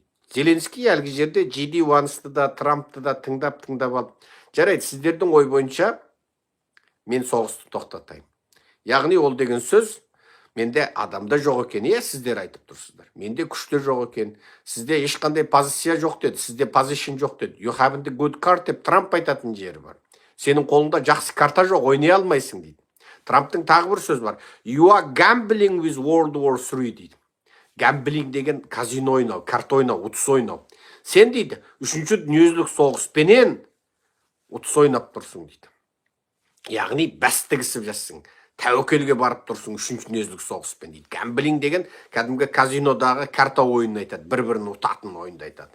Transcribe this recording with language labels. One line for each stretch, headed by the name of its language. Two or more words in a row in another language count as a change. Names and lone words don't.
Kazakh: Зеленский әлгі жерде Джиди Вансты да, Трампты да тыңдап алып, жарайды, сіздердің ой бойынша мен соғысты тоқтатайын. Яғни ол деген сөз, менде адамда жоқ екен. Сіздер айтып тұрсыздар. Менде күште жоқ екен. Сізде ешқандай позиция жоқ деді. Сізде позиtion жоқ деді.
English: You haven't a good card
Kazakh: деп Трамп айтатын жері бар. Сенің қолыңда жақсы карта жоқ, ойнай алмайсың дейді. Трамптың тағы бір сөз бар.
English: You are gambling with World War III дейді.
Kazakh: Гамблинг деген казино ойнау, карта ойнау, ұтыс ойнау. Сен дейді, үшінші дүниежүзілік соғыспенен ұтыс ойнап тұрсың дейді. Яғни бәстігісіп жассың. Тәуекелге барып тұрсың үшінші дүниежүзілік соғыспен дейді. Гамблинг деген кәдімгі казинодағы карта ойынын айтады, бір-бірін ұтатын ойынды айтады.